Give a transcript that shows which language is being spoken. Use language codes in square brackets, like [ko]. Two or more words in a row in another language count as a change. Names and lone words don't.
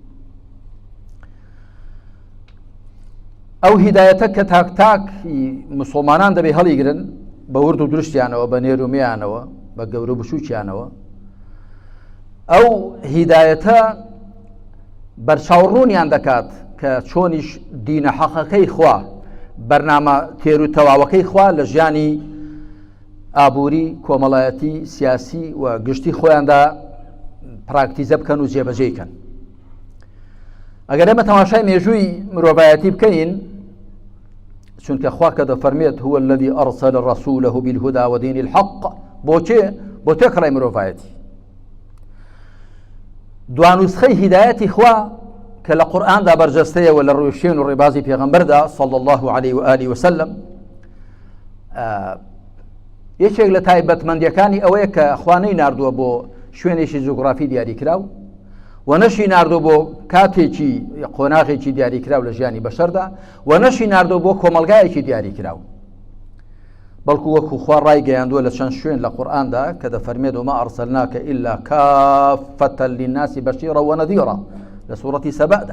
[ckb] ئەو هیدایەتە کە تاکتاکی موسڵمانان دەبێت هەڵیگرن بە ورد و درشتیانەوە بە نێرومیانەوە بە گەورە بچووکیانەوە، ئەو هیدایەتە بەرچاوڕوونیان دەکات کە چۆنیش دینە حەقەکەی خوا بەرنامە تێر و تەواوەکەی خوا لە ژیانی ئابووری کۆمەڵایەتی سیاسی و گشتی خۆیاندا پراکتیزە بکەن و جێبەجێکەن. ئەگەر ئێمە تەماشای مێژووی مرۆڤایەتی بکەین، چونکە خوا کە دەفەرمێت [ar] هو الذي أرسل رسوله بالهدى ودين الحق [ckb] بۆ تێکڕای مرۆڤایەتی. دوانوسخەی هیدایەتی خوا کە لە قورئاندا بەرجەستەیەوە لە ڕووی شوێن و ڕێبازی پێغەمبەردا [ar] صلی الله عليه وآله وسلم، [ckb] یەکێک لە تایبەتمەندیەکانی ئەوەیە کە خوا نەیناردووە بۆ شوێنێکی جوگرافی دیاریکراو و نەشی ناردووە بۆ کاتێکی قۆناغێکی دیاریکراو لە ژیانی بەشەردا و نەشی ناردووە بۆ کۆمەلگایەکی دیاریکراو، بەڵکو وەکو خوا ڕایگەیاندووە لە چەند شوێن لە قورئاندا کە دەفەرمێت [ar] وما ئەرسەلناکە ئیلا کافەتە للناس بەشیرا وەنەذیرا [ckb] لە سوورەتی سەبەدا.